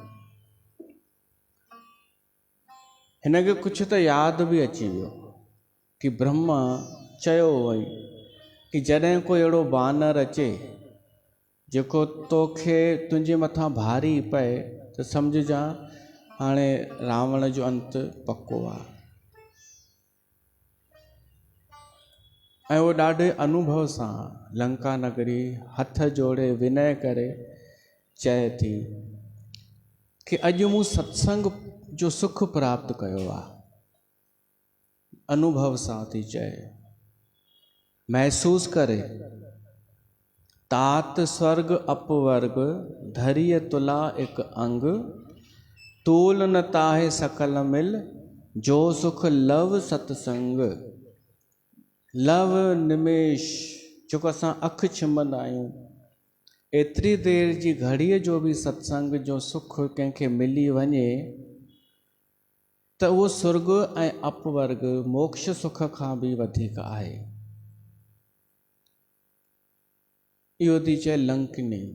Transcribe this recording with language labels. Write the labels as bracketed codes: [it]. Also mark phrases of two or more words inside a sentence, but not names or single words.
[sd] हिनखे कुझु त यादि बि अची वियो कि ब्रह्मा चयो हुई कि जॾहिं कोई अहिड़ो बानर अचे जेको तोखे तुंहिंजे मथां भारी पए त सम्झजां हाणे रावण जो अंत पको आहे। ऐं उहो ॾाढे अनुभव सां लंका नगरी हथ जोड़े विनय करे चए थी कि अॼु मूं सत्संग जो सुख प्राप्त कयो आहे। अनुभव सां थी चए, महसूस करे। [awa] तात स्वर्ग अपवर्ग धरिय तुला एक अंग, तूल न ताहे सकल मिल, जो सुख लव सत्संग। [sd] लव निमेश जेको असां अखि छिमंदा आहियूं, एतिरी देर जी घड़ीअ जो बि सत्संग जो सुख कंहिंखे मिली वञे त उहो स्वर्ग ऐं अपवर्ग मोक्ष सुख खां बि वधीक आहे। इहो थी चए लंकनी।